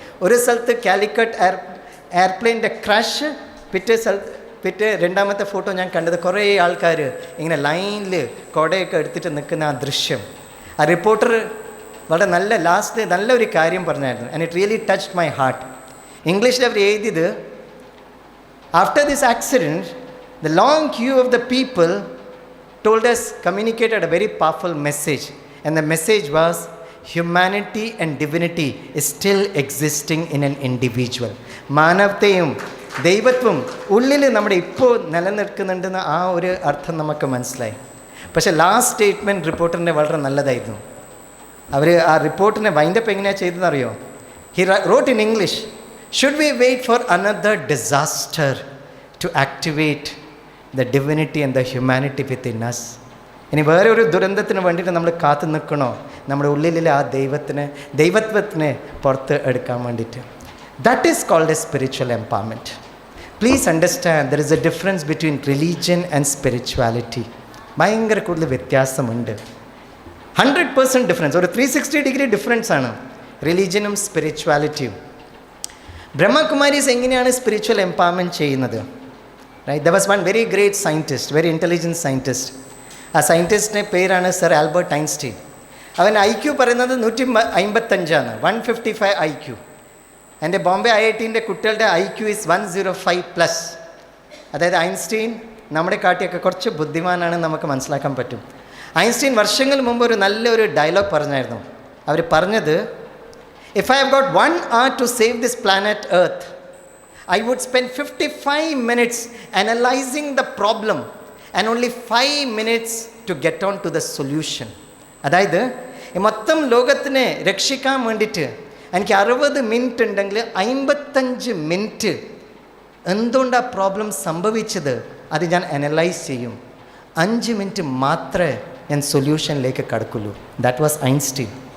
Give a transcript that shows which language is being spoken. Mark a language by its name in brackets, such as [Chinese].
[Malayalam] ഒരു സ്ഥലത്ത് കാലിക്കറ്റ് എയർപ്ലെയിൻ്റെ ക്രാഷ്, പിറ്റേ രണ്ടാമത്തെ ഫോട്ടോ ഞാൻ കണ്ടത് കുറേ ആൾക്കാർ ഇങ്ങനെ ലൈനിൽ കുടയൊക്കെ എടുത്തിട്ട് നിൽക്കുന്ന ആ ദൃശ്യം. ആ റിപ്പോർട്ടർ വളരെ നല്ലൊരു കാര്യം പറഞ്ഞായിരുന്നു. [English] And it really touched my heart. [Malayalam] ഇംഗ്ലീഷിൽ അവർ എഴുതിയത്, [English] After this accident the long queue of the people told us, communicated a very powerful message, and the message was humanity and divinity is still existing in an individual. [Malayalam] മാനവത്തെയും ദൈവത്വം ഉള്ളിൽ നമ്മുടെ ഇപ്പോൾ നിലനിൽക്കുന്നുണ്ടെന്ന് ആ ഒരു അർത്ഥം നമുക്ക് മനസ്സിലായി. പക്ഷേ ലാസ്റ്റ് സ്റ്റേറ്റ്മെൻറ്റ് റിപ്പോർട്ടറിൻ്റെ വളരെ നല്ലതായിരുന്നു. അവർ ആ റിപ്പോർട്ടിനെ വൈൻഡപ്പ് എങ്ങനെയാണ് ചെയ്തതെന്നറിയോ? [English] He wrote in English, should we wait for another disaster to activate the divinity and the humanity within us. [Malayalam] ഇനി വേറെ ഒരു ദുരന്തത്തിന് വേണ്ടിയിട്ട് നമ്മൾ കാത്തു നിൽക്കണോ? നമ്മുടെ ഉള്ളിലെ ആ ദൈവത്വത്തിനെ പുറത്ത് എടുക്കാൻ വേണ്ടിയിട്ട്. [English] That is called a spiritual empowerment. Please understand there is a difference between religion and spirituality. [Malayalam] ഭയങ്കര കൂടുതൽ വ്യത്യാസമുണ്ട്. 100% ഡിഫറൻസ്, ഒരു 360 ഡിഗ്രി ഡിഫറൻസ് ആണ് റിലീജിയനും സ്പിരിച്വാലിറ്റിയും. ബ്രഹ്മകുമാരീസ് എങ്ങനെയാണ് സ്പിരിച്വൽ എംപവർമെൻറ്റ് ചെയ്യുന്നത്? [English] Right, there was one very great scientist, very intelligent scientist. [Malayalam] ആ സയൻറ്റിസ്റ്റിൻ്റെ പേരാണ് sir Albert Einstein. അവൻ IQ പറയുന്നത് 155 155 IQ. എൻ്റെ ബോംബെ IIT കുട്ടികളുടെ IQ ഈസ് 105+. അതായത് ഐൻസ്റ്റീൻ നമ്മുടെ കാട്ടിയൊക്കെ കുറച്ച് ബുദ്ധിമാനാണ് നമുക്ക് മനസ്സിലാക്കാൻ പറ്റും. ഐൻസ്റ്റീൻ വർഷങ്ങൾ മുമ്പ് ഒരു നല്ലൊരു ഡയലോഗ് പറഞ്ഞായിരുന്നു. അവർ പറഞ്ഞത്, [English] If I have got 1 hour to save this planet earth, I would spend 55 minutes analyzing the problem and only 5 minutes to get on to the solution. [Malayalam] അതായത് ഈ മൊത്തം ലോകത്തിനെ രക്ഷിക്കാൻ വേണ്ടിയിട്ട് എനിക്ക് 60 മിനിറ്റ് ഉണ്ടെങ്കിൽ 55 മിനിറ്റ് എന്തുകൊണ്ടാണ് പ്രോബ്ലം സംഭവിച്ചത് അത് ഞാൻ അനലൈസ് ചെയ്യും. 5 മിനിറ്റ് മാത്രമേ ഞാൻ സൊല്യൂഷനിലേക്ക് കടക്കുള്ളൂ. [English] That was Einstein.